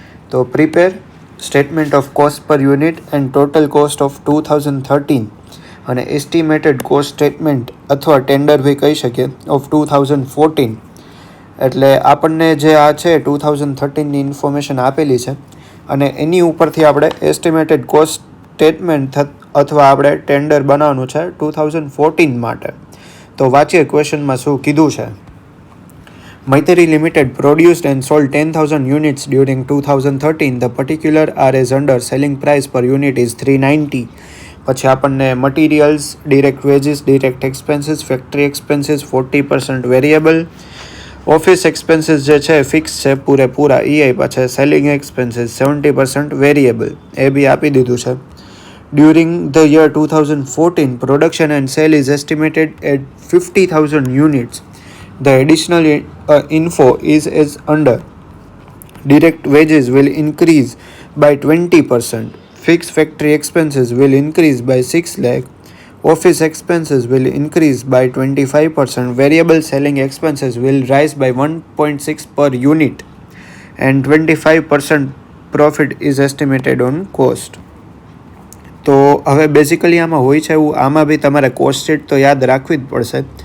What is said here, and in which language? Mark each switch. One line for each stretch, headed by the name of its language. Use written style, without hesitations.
English: તો prepare statement of cost per unit and total cost of 2013 અને estimated cost statement અથવા tender
Gujarati: બી કહી શકીએ
English: Of 2014.
Gujarati: એટલે આપણને જે આ છે 2013ની ઇન્ફોર્મેશન આપેલી છે અને એની ઉપરથી આપણે એસ્ટિમેટેડ કોસ્ટ સ્ટેટમેન્ટ અથવા આપણે ટેન્ડર બનાવવાનું છે 2014 માટે. તો વાંચીએ ક્વેશ્ચનમાં શું કીધું છે.
English: Maiteri Limited produced and sold 10,000 units during 2013. The particular RS under selling price per unit is 390.
Gujarati: પછી આપણને materials, direct veggies, direct expenses, factory expenses 40% variable, office expenses જે છે ફિક્સ છે પૂરેપૂરા, એ આપ્યા છે. સેલિંગ એક્સપેન્સીસ 70% વેરિયેબલ, એ બી આપી દીધું છે.
English: During the year 2014, production and sale is estimated at 50,000 units. The additional info is as under. Direct wages will increase by 20%. Fixed factory expenses will increase by 6 lakh. Office expenses will increase by 25%. Variable selling expenses will rise by 1.6 per unit. And 25% profit is estimated on cost.
Gujarati: તો હવે basically આમાં હોય છે એવું, આમાં બી તમારે cost sheet તો યાદ રાખવી જ પડશે.